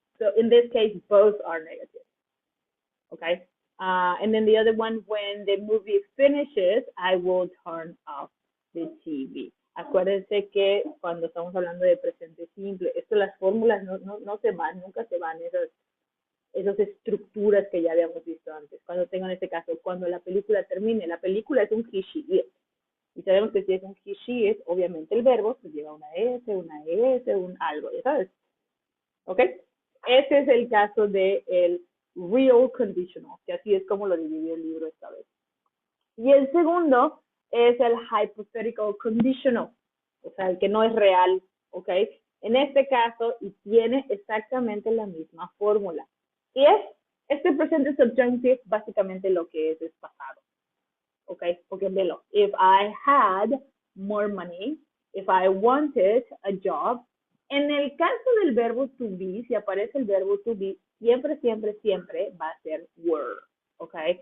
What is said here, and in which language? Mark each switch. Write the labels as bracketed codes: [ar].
[en] So in this case, both are negative. Okay. And then the other one, when the movie finishes, I will turn off the TV. [es] Acuérdense que cuando estamos hablando de presente simple, esto las fórmulas no se van, nunca se van esas estructuras que ya habíamos visto antes. Cuando tengo en este caso, cuando la película termine, la película es un he, she, it. Y sabemos que si es un he, she, it, obviamente el verbo pues lleva una S, una ES, un algo, ya sabes. ¿Ok? Ese es el caso del real conditional, que así es como lo dividió el libro esta vez. Y el segundo es el hypothetical conditional, o sea, el que no es real, ¿ok? En este caso, y tiene exactamente la misma fórmula. Y este presente subjunctive, básicamente lo que es pasado, ¿ok? Porque velo, [en] if I had more money, if I wanted a job. [es] En el caso del verbo to be, si aparece el verbo to be, siempre, siempre, siempre va a ser were, ¿ok?